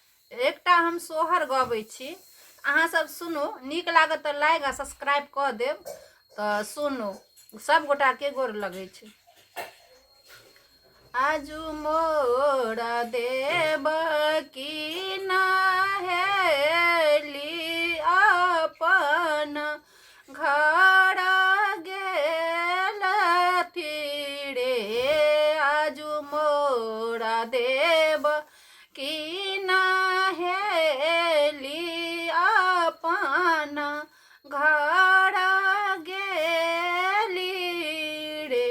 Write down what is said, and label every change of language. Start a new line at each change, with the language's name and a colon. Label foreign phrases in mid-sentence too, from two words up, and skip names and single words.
Maithili: एकटा हम सोहर गबै छी, अहाँ सब सुनू, नीक लागत तऽ लाइक आ सब्सक्राइब कऽ देब। तऽ सुनू, सब गोटा के गोर लगै छै। आजू मोरा देव की नहेली अपन घर गेल फिरे। आजू मोरा देव की नहेली अपन घर गेली रे।